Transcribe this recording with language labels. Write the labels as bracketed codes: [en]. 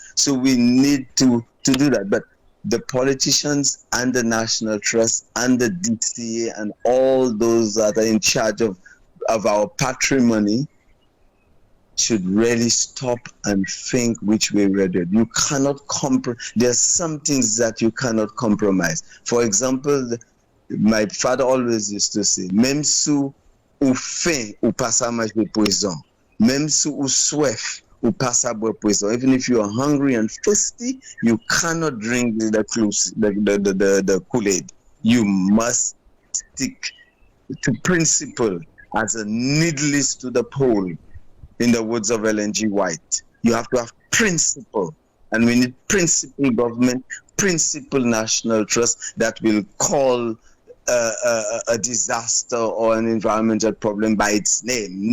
[en] So we need to do that. But the politicians and the National Trust and the DCA and all those that are in charge of our patrimony should really stop and think which way we're doing. You cannot there are some things that you cannot compromise. For example, my father always used to say, [acf] même sous ou faim ou pas à manger poison, même sous ou soif ou pas à boire poison. [en] Even if you are hungry and thirsty, you cannot drink the Kool-Aid. You must stick to principle, as a needle is to the pole, in the words of Ellen G. White. You have to have principle, and we need principle government, principle National Trust that will call a disaster or an environmental problem by its name.